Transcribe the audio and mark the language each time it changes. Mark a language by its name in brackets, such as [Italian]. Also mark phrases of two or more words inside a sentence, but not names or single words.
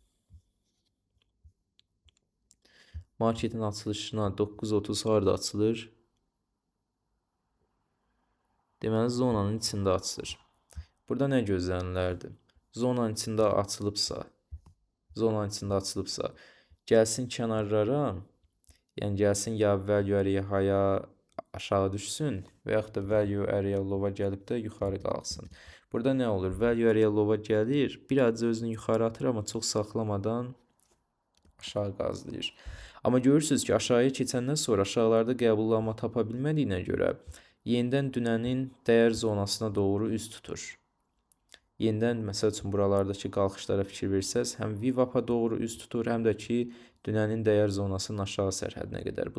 [Azerbaijani] Marketin açılışına 9.30 harda açılır? Deməli, zonanın içində açılır. Burada nə gözlənilərdir? Zonanın içində açılıbsa, gəlsin kənarlara, yəni gəlsin ya [English] value area high- [Azerbaijani] a aşağı düşsün və yaxud da [English] value area low- [Azerbaijani] a gəlib də yuxarı qalxsın. Burada nə olur? [English] Value area low- [Azerbaijani] a gəlir, birazcık özünü yuxarı atır, amma çox saxlamadan aşağı qazlayır. Amma görürsünüz ki, aşağıya keçəndən sonra aşağılarda qəbullanma tapa bilmədiyinə görə yenidən dünənin dəyər zonasına doğru üz tutur. Yenidən, məsəl üçün, buralardakı qalxışlara fikir versəz, həm VWAP-a doğru üz tutur, həm də ki, dünənin dəyər zonasının aşağı sərhədinə qədər.